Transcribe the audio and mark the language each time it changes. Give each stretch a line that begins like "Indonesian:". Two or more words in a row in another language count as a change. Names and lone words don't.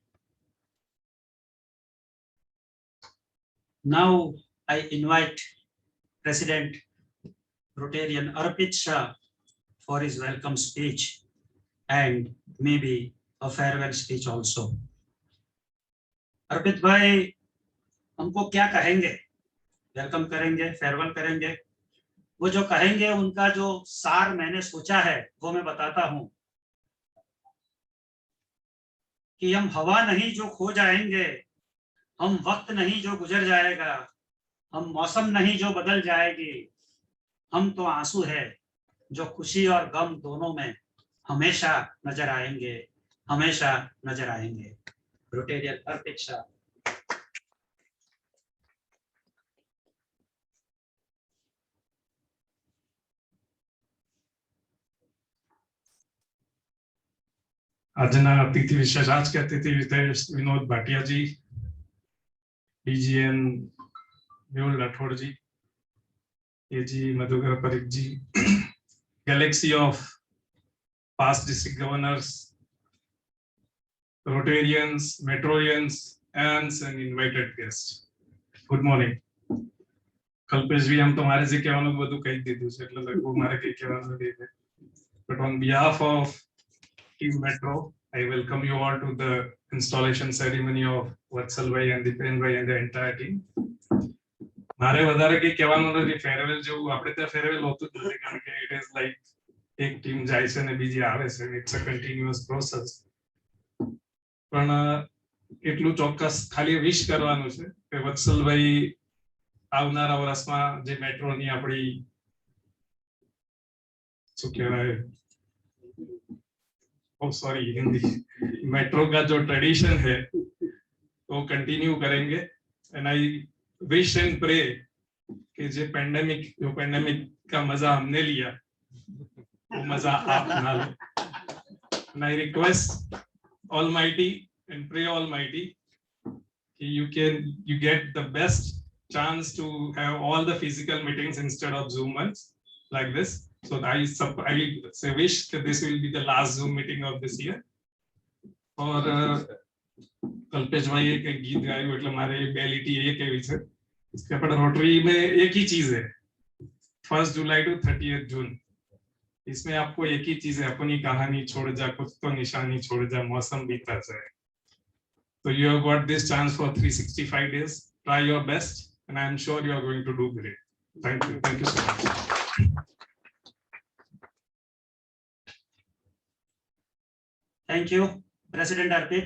English: Now I invite President Rotarian Arpit Shah for his welcome speech and maybe a farewell speech also.
Hindi: Arpit Bhai, हमको क्या कहेंगे? वेलकम करेंगे, फेयरवेल करेंगे? वो जो कहेंगे उनका जो सार मैंने सोचा है वो मैं बताता हूं कि हम हवा नहीं जो खो जाएंगे, हम वक्त नहीं जो गुजर जाएगा, हम मौसम नहीं जो बदल जाएगी, हम तो आंसू है जो खुशी और गम दोनों में हमेशा नजर आएंगे, हमेशा नजर आएंगे. रोटेरियन अर्पित शाह.
Gujarati: આજના અતિથિ વિશેષ
Hindi: आज के अतिथि विशेष
English: विनोद भाटिया जी, डीजीएन मेहुल राठौड़ जी, एजी मधुकर परिक जी, galaxy of past district governors, Rotarians, Metrorians, and invited guest. good morning.
Hindi: कल्पेश भी हम तुम्हारे से
Gujarati: કહેવાનું બધું કહી દીધું છે એટલે લગભગ મારે કઈ કહેવાનું નથી.
English: but on behalf of Team Metro, I welcome you all to the installation ceremony of Vatsalbhai and Dipenbhai and the entire team.
Gujarati: મારે વધારે કંઈ કહેવાનું નથી. ફેરવેલ જેવું આપણે ત્યાં ફેરવેલ હોતું જ નથી, કારણ કે
English: it is like
Gujarati: એક ટીમ જાય છે ને બીજી આવે છે.
English: It's a continuous process.
Gujarati: પણ એટલું ચોક્કસ ખાલી વિશ કરવાનું છે કે વત્સલભાઈ આવનારા વર્ષમાં જે મેટ્રોની આપણી શું કહેવાય,
Hindi: सॉरी हिंदी, मेट्रो का जो ट्रेडिशन है वो कंटिन्यू करेंगे.
English: and I wish and pray
Hindi: कि जो पेंडेमिक का मजा हमने लिया वो मजा आप ना लो.
English: and I request almighty and pray almighty
Hindi: कि
English: you get the best chance to have all the physical meetings instead of Zoom ones like this. So I say wish that this will be the last Zoom meeting of this year.
Hindi: और कल्पेश भाई एक गीत
Gujarati: गाયું એટલે મારે બે લીટી એ કહેવી છે કે આપણે રોટરી
Hindi: में एक ही चीज है, 1 जुलाई to 30 जून. इसमें आपको एक ही चीज है, अपनी कहानी छोड़ जा, कुछ तो निशानी छोड़ जा, मौसम बीता जाए.
English: So you have got this chance for 365 days. Try your best and I am sure you are going to do great. Thank you so much. Thank you, President Arpit.